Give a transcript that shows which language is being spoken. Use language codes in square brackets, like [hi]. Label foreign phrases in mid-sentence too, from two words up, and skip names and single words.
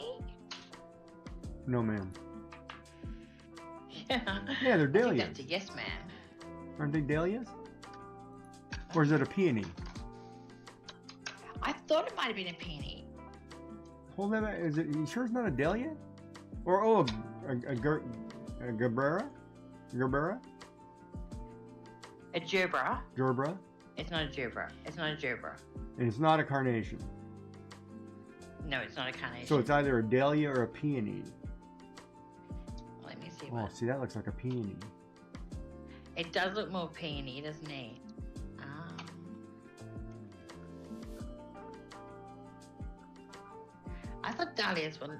[en] No, ma'am. Yeah, Yeah, they're I think dahlias. that's a yes, ma'am. Aren't they dahlias? Or is it a peony? I thought it might have been a peony. Hold that. Is it? You sure it's not a dahlia? Or a gerbera? Gerbera? A gerbera. Gerbera? It's not a gerbera. It's not a gerbera. And it's not a carnation. No, it's not a carnation. So it's either a dahlia or a peony. Let me see. Oh, What... see, that looks like a peony. It does look more peony, doesn't it? I thought dahlias were.